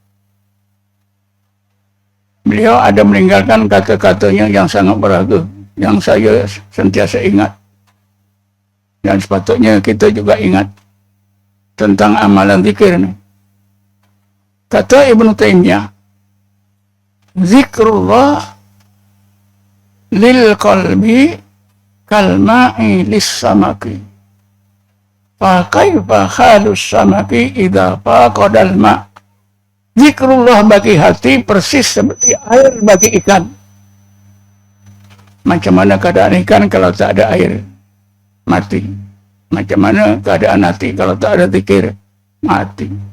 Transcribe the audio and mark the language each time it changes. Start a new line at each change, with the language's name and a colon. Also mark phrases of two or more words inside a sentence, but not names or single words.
Malay: Beliau ada meninggalkan kata-katanya yang sangat berharga, yang saya sentiasa ingat. Dan sepatutnya kita juga ingat tentang amalan zikir ini.
Arabic: Kata Ibnu Taimiyah, ذكر الله للقلب كالماء للسمك. فكيف حال السمك إذا فقد الماء'.
Malay: Zikrullah bagi hati persis seperti air bagi ikan. Macam mana keadaan ikan kalau tak ada air? Mati. Macam mana keadaan hati kalau tak ada zikir? Mati.